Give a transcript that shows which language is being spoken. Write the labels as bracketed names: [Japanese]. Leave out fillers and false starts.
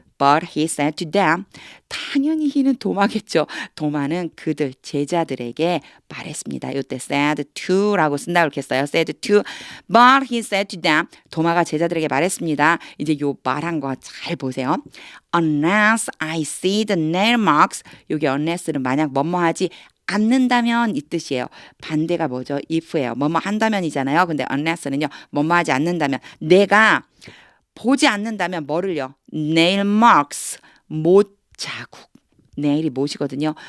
[English] But he said to them. [Korean] 당연히 이는 도마겠죠. 도마는 그들 제자들에게 말했습니다. 이때 said to라고 쓴다고 이렇게 써요. [English] said to. But he said to them. [Korean] 도마가 제자들에게 말했습니다. 이제 요 말한 거 잘 보세요. [English] Unless I see the nail marks. [Korean] 여기 unless는 만약 뭐뭐 하지 않는다면 이 뜻이에요. 반대가 뭐죠? if예요. 뭐뭐 한다면이잖아요. 근데 unless는요. 뭐뭐 하지 않는다면 내가 보지 않는다면 뭐를요? [English] nail marks. [Korean] 못 자국. 네일이 못이거든요.